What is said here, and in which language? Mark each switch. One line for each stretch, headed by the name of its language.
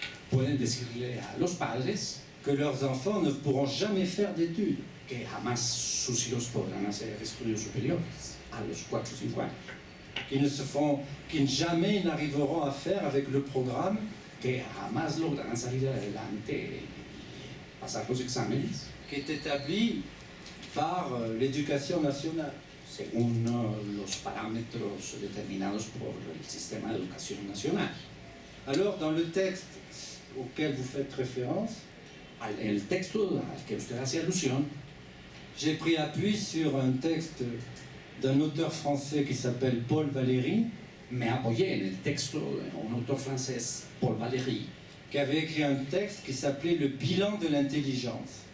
Spanish: pueden decirle a los padres
French: que leurs enfants ne pourront jamais faire d'études.
Spanish: que jamás sus hijos podrán hacer estudios superiores a los 4 o 5 años,
French: Qu'ils jamais n'arriveront à faire avec le programme
Spanish: que jamás lograrán salir adelante y pasar los exámenes
French: qui est établi par l'éducation nationale.
Spanish: según los parámetros determinados por el sistema de educación nacional.
French: Alors, dans le texte auquel vous faites référence,
Spanish: El texto al que usted hace alusión,
French: j'ai pris appui sur un texte d'un auteur français qui s'appelle Paul Valéry,
Spanish: me apoyé en el texto de un autor francés, Paul Valéry,
French: qui avait écrit un texte qui s'appelait Le bilan de l'intelligence.